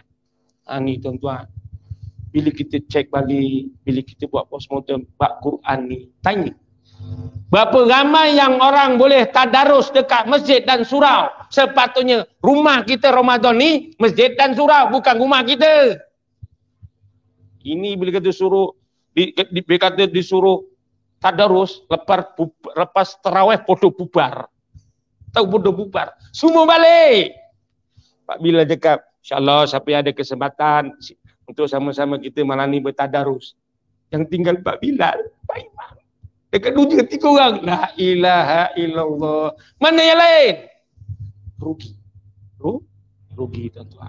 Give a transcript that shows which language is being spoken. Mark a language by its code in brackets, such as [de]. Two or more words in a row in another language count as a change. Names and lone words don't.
[ms] Ni tuan-tuan, bila kita cek balik, bila kita buat postmortem bab Quran ni, tanya berapa ramai yang orang boleh tadarus dekat masjid dan surau. Sepatutnya rumah kita Ramadan ni masjid dan surau, bukan rumah kita. Ini bila kata suruh disuruh tadarus, lepas tarawih [jv] podo bubar. Tahu podo bubar, [ms] semua balik. Pak Bila cakap, insyaAllah siapa yang ada kesempatan untuk sama-sama kita malam ni bertadarus. Yang tinggal Pak Bilal, Pak Imam. Dekat 2-3 orang. [ar] لا إله إلا الله. [ms] Mana yang lain? Rugi tuan-tuan.